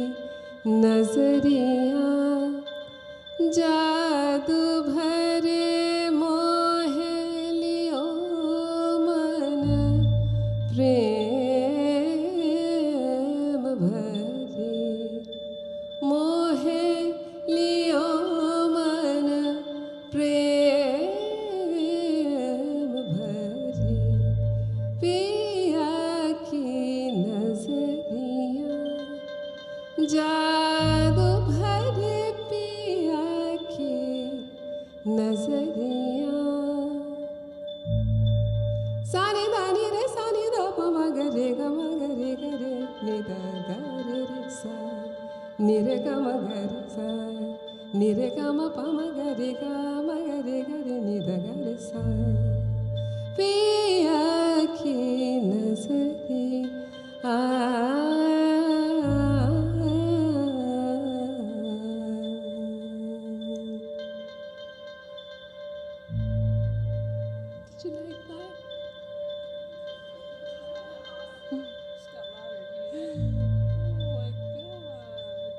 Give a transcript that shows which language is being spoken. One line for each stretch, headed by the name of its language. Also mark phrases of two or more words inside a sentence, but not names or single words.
Hindi: नजरिया जादू भरे मोहे लियो मन प्रेम भरे मोहे लियो मन प्रेम भरे पिया की नजरिया जादू भरे पिया की नजरिया सानी दानी रे सानी दा प म ग रे ग म ग रे ग रे नि द ग रे रे सा नि रे ग म ग रे सा नि रे ग म प म ग रे ग म ग रे ग रे नि द ग रे सा पिया की नजरिया
English: Did you like that? Oh my God.